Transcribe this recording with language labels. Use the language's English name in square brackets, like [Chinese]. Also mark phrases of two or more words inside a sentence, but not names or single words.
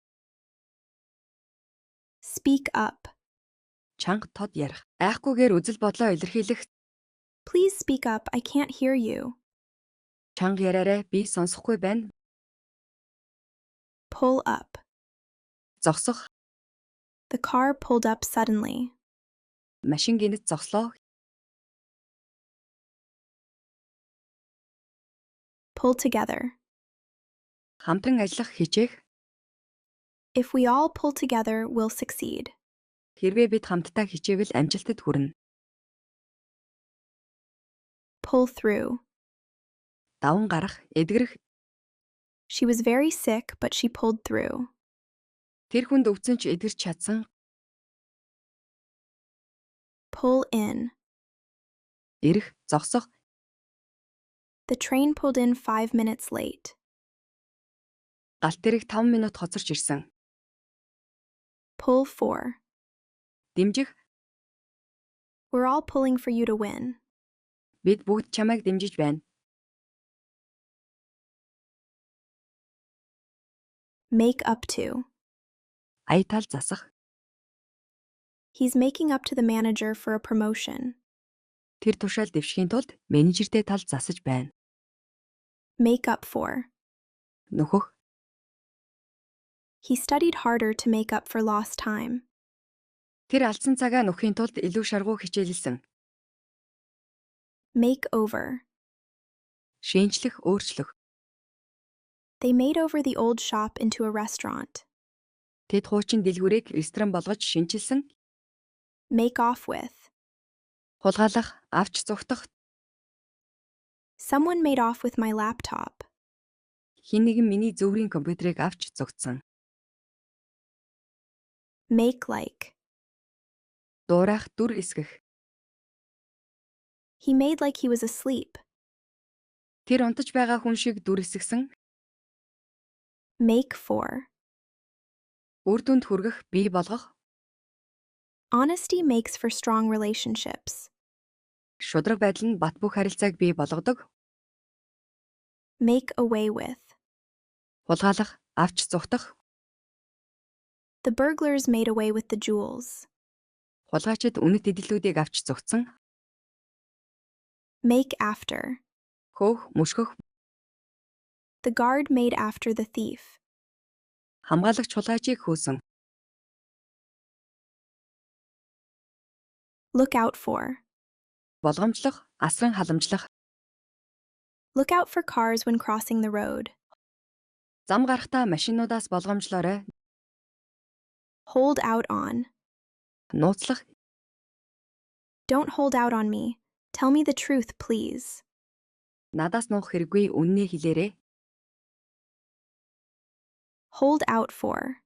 [English] Speak up. [Mongolian] Чанга тод ярих. Айхгүйгээр үзэл бодлоо илэрхийлэх. [English] Please speak up, I can't hear you. [Mongolian] Чанга яраарай, би сонсохгүй байна. [English] Pull up. [Mongolian] Зогсох. [English] The car pulled up suddenly. [Mongolian] Машин гинэт зогслоо. [English] Pull together. [Mongolian] Хамтран ажиллах хичээх. [English] If we all pull together, we'll succeed. [Mongolian] Хэрвээ бид хамтдаа хичээвэл амжилтад хүрнэ. [English] Pull through. [Mongolian] Даван гарах, эдгэрэх. [English] She was very sick, but she pulled through. [Mongolian] Тэр хүнд өвцөн ч эдгэрч чадсан. [English] Pull in. [Mongolian] Ирэх, зогсох. [English] The train pulled in 5 minutes late. [Mongolian] Галт тэрэг 5 минут хоцорч ирсэн. [English] Pull for. [Mongolian] Дэмжих. [English] We're all pulling for you to win. [Mongolian] Бид бүгд чамайг дэмжиж байна. [English] Make up to. [Mongolian] Аятал засах. [English] He's making up to the manager for a promotion. [Mongolian] Тэр тушаал дэвшихийн тулд менежертэй тал засаж байна. [English] Make up for. [Mongolian] Нөхөх. [English] He studied harder to make up for lost time. [Mongolian] Тэр алдсан цагаа нөхийн тулд илүү шаргуу хичээлсэн. [English] Make over. [Mongolian] Шинжлэх, өөрчлөх. [English] They made over the old shop into a restaurant. [Mongolian] Тэд хуучин дэлгүүрийг ресторан болгож шинчилсэн. [English] Make off with. [Mongolian] Хулгайлах, авч зүгтах. [English] Someone made off with my laptop. [Mongolian] Хин нэгэн миний зөврийн компьютерийг авч зүгтсэн. [English] Make like. [Mongolian] Дуурайх, дүр эсгэх. [English] He made like he was asleep. [Mongolian] Тэр унтаж байгаа хүн шиг дүр эсгсэн. [English] Make for. [Mongolian] Үр дүнд хүргэх, бий болгох. [English] Honesty makes for strong relationships. [Mongolian] Шудраг байдал нь бат бөх харилцааг бий болгодог. [English] Make away with. [Mongolian] Хулгайлах, авч зүгтах. [English] The burglars made away with the jewels. [Mongolian] Хулгайчид үнэт эдэлүүдийг авч зүгтсэн. [English] Make after. [Mongolian] Хөөх, мөшгөх. [English] The guard made after the thief. [Mongolian] Хамгаалагч хулгайчийг хөөсөн. [English] Look out for. [Mongolian] Болгоомжлох, асран халамжлах. [English] Look out for cars when crossing the road. [Mongolian] Зам гарахдаа машинуудаас болгоомжлоорой. [English] Hold out on. [Mongolian] Нууцлах. [English] Don't hold out on me. Tell me the truth, please. [Mongolian] Надаас нуух хэрэггүй, үннээ хэлээрэй. [English] Hold out for.